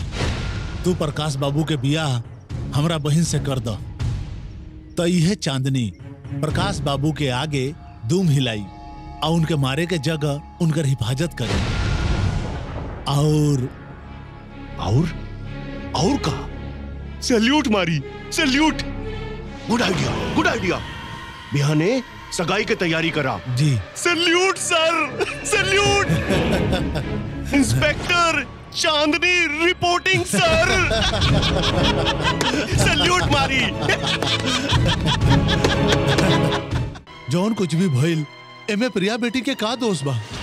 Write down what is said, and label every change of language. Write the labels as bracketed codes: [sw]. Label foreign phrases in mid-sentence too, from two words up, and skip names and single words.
[bho] तू प्रकाश बाबू के बियाह हमरा बहिन से कर दो, तो यह चांदनी प्रकाश बाबू के आगे दुम हिलाई और उनके मारे के जगह उनकर हिफाजत करी। और का सैल्यूट मारी, सैल्यूट। [en] good idea, good idea. [bho] बिहाने सगाई की तैयारी करा जी। [en] salute sir, salute. inspector Chandni reporting sir. [bho] सैल्यूट मारी। जौन कुछ भी भइल एमे प्रिया बेटी के का दोष बा?